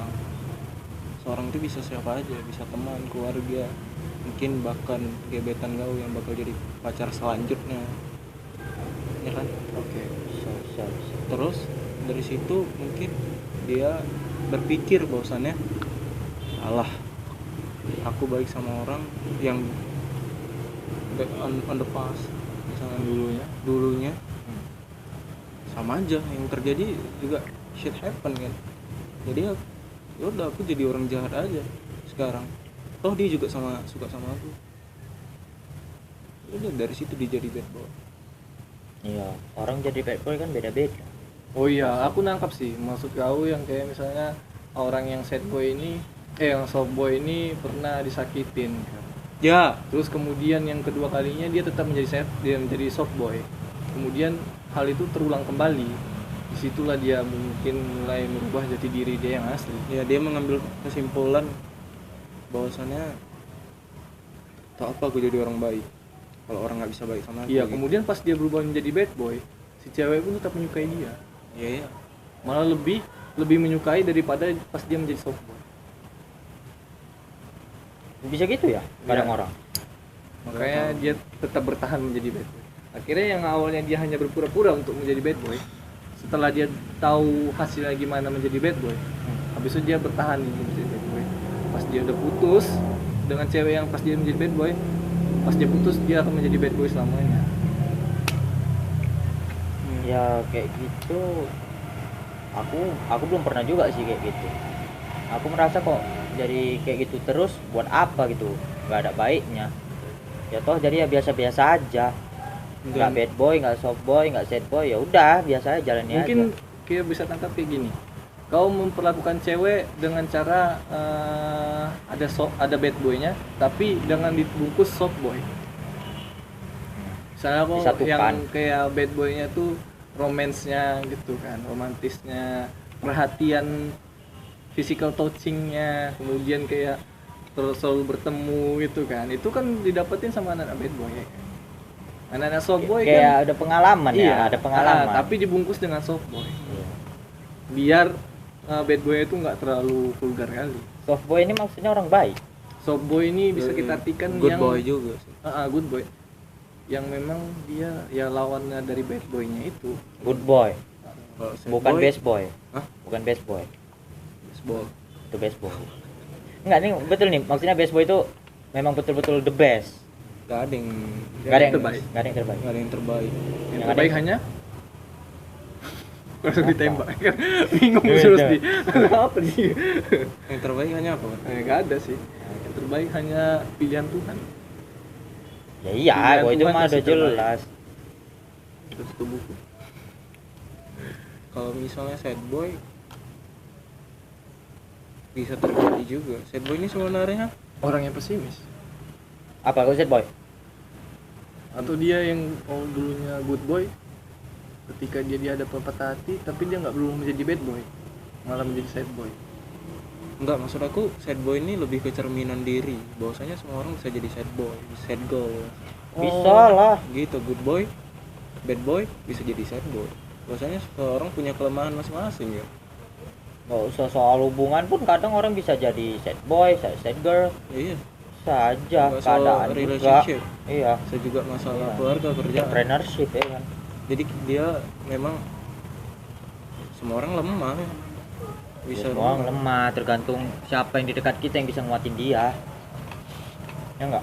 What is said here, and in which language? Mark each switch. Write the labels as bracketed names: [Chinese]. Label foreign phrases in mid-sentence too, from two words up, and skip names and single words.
[Indonesian] Seorang itu bisa siapa aja, bisa teman, keluarga, mungkin bahkan gebetan kau yang bakal jadi pacar selanjutnya, ya kan? Oke. bisa. Terus dari situ mungkin dia berpikir bahwasannya, alah, aku baik sama orang yang [English] on the past, [Indonesian] misalnya dulunya sama aja, yang terjadi juga [English] shit happen [Indonesian] kan. Jadi ya udah, aku jadi orang jahat aja sekarang, toh dia juga suka sama aku. Udah, dari situ dia jadi [English] bad boy. [Indonesian] Iya, orang jadi [English] bad boy [Indonesian] kan beda-beda. Oh iya, aku nangkap sih maksud kau yang kayak misalnya orang yang [English] sad boy [Indonesian] ini, yang [English] soft boy [Indonesian] ini pernah disakitin kan. Ya, Terus kemudian yang kedua kalinya dia tetap dia menjadi [English] soft boy. [Indonesian] Kemudian hal itu terulang kembali. Disitulah dia mungkin mulai merubah jati diri dia yang asli. ya dia mengambil kesimpulan bahwasannya, tak apa aku jadi orang baik kalau orang nggak bisa baik sama aku. Iya, gitu. kemudian pas dia berubah menjadi [English] bad boy, [Indonesian] si cewek pun tetap menyukai dia. Iya, Malah lebih menyukai daripada pas dia menjadi [English] soft boy. [Indonesian] Bisa gitu ya kadang Iya. orang. Makanya dia tetap bertahan menjadi [English] bad boy. [Indonesian] Akhirnya yang awalnya dia hanya berpura-pura untuk menjadi [English] bad boy, [Indonesian] setelah dia tahu hasilnya gimana menjadi [English] bad boy, [Indonesian] habis itu dia bertahan untuk menjadi [English] bad boy. [Indonesian] Pas dia udah putus dengan cewek yang pas dia menjadi [English] bad boy, [Indonesian] pas dia putus dia akan menjadi [English] bad boy [Indonesian] selamanya. Ya kayak gitu. Aku belum pernah juga sih kayak gitu. Aku merasa kok jadi kayak gitu terus buat apa gitu, nggak ada baiknya. Ya toh jadi ya biasa-biasa aja. Nggak [English] bad boy, [Indonesian] nggak [English] soft boy, [Indonesian] nggak [English] sad boy, [Indonesian] ya udah biasa aja jalani aja. Mungkin kita bisa tangkap kayak gini. Kau memperlakukan cewek dengan cara ada [English] bad boynya, [Indonesian] tapi dengan dibungkus [English] soft boy. [Indonesian] Misalnya kok Disatukan. yang kayak [English] bad boynya [Indonesian] tuh romansnya gitu kan, romantisnya, perhatian, [English] physical touchingnya, [Indonesian] kemudian kayak terus selalu bertemu gitu kan. Itu kan didapetin sama anak [English] bad boy [Indonesian] ya kan? Anak-anak [English] soft boy [Indonesian] kayak kan ada pengalaman iya, ya, ada pengalaman. tapi dibungkus dengan [English] soft boy. [Indonesian] Iya. Biar [English] bad boy [Indonesian] itu nggak terlalu vulgar kali. [English] Soft boy [Indonesian] ini maksudnya orang baik. [English] Soft boy [Indonesian] ini bisa kita artikan good yang boy juga sih. [English] good boy, [Indonesian] yang memang dia ya lawannya dari [English] bad boynya [Indonesian] itu. [English] Good boy, [Indonesian] Kalau sad bukan boy, [English] best boy. Hah? [Indonesian] Bukan [English] best boy. [Indonesian] baseball. Itu [English] best boy. [Indonesian] Enggak, nih betul nih. Maksudnya [English] best boy [Indonesian] itu memang betul-betul [English] the best. [Indonesian] Gak ada yang Gak ada yang terbaik. Gak ada yang terbaik. gak ada yang terbaik. Yang Yang terbaik ada- hanya langsung Apa? ditembak kan. Bingung Iya, terus iya. di apa sih? Yang terbaik hanya apa kan? Nggak ada sih. Yang terbaik hanya pilihan Tuhan. Ya iya, Pilihan kok itu Tuhan mah pasti udah jelas. Terus itu buku. Kalau misalnya [English] sad boy [Indonesian] bisa terjadi juga. [English] Sad boy [Indonesian] ini sebenarnya Orang yang pesimis. Apa kau [English] sad boy? [Indonesian] Atau dia yang dulunya [English] good boy, [Indonesian] ketika dia dihadapkan patah hati, tapi dia nggak belum menjadi [English] bad boy, [Indonesian] malah menjadi [English] sad boy. [Indonesian] enggak, maksud aku [English] sad boy [Indonesian] ini lebih ke cerminan diri. Bahwasanya semua orang bisa jadi [English] sad boy, sad girl. [Indonesian] Bisa lah. Gitu, [English] good boy, bad boy [Indonesian] bisa jadi [English] sad boy. [Indonesian] Bahwasanya seorang punya kelemahan masing-masing ya. Nggak usah soal hubungan pun kadang orang bisa jadi [English] sad boy, sad girl, [Indonesian] Iya. bisa aja Nggak soal keadaan juga. relationship, Iya, bisa juga masalah Iya. keluarga, kerjaan. entrepreneurship ya kan. Jadi dia memang semua orang lemah, bisa Semua orang lemah, tergantung siapa yang di dekat kita yang bisa nguatin dia. Ya enggak?